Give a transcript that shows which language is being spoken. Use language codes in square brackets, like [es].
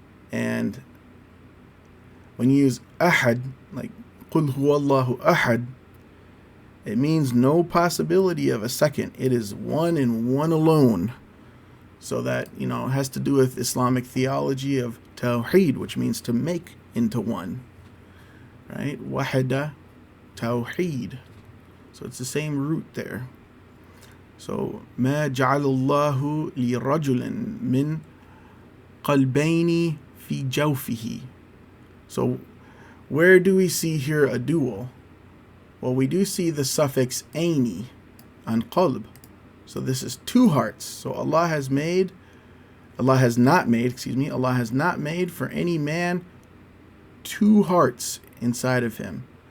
[en] And when you use ahad, like qul huwallahu ahad, it means no possibility of a second. It is one and one alone. So that, it has to do with Islamic theology of tawheed, which means to make into one. Right? Wahada, tawheed. So it's the same root there. [ar] So ما جعل الله لرجل من قلبين في جوفه. [en] So where do we see here a dual? Well, we do see the suffix aini on qalb. So this is two hearts. So Allah has not made for any man two hearts inside of him.